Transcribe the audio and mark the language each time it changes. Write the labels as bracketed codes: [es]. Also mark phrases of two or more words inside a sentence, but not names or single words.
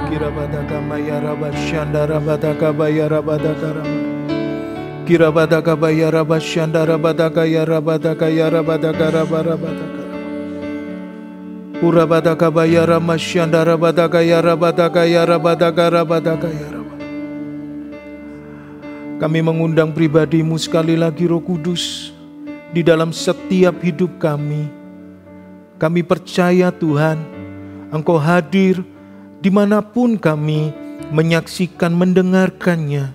[id] Kirabadaka mayaraba shandara badaka bayara badaka rama. Kirabadaka bayaraba shandara badaka yarabadaka yarabadaka rabarabadaka rama. Urabadaka bayara mashandara badaka yarabadaka yarabadaka rabadaka yaraba. Kami mengundang pribadi-Mu sekali lagi, Roh Kudus, di dalam setiap hidup kami. Kami percaya Tuhan, Engkau hadir dimanapun kami menyaksikan, mendengarkannya.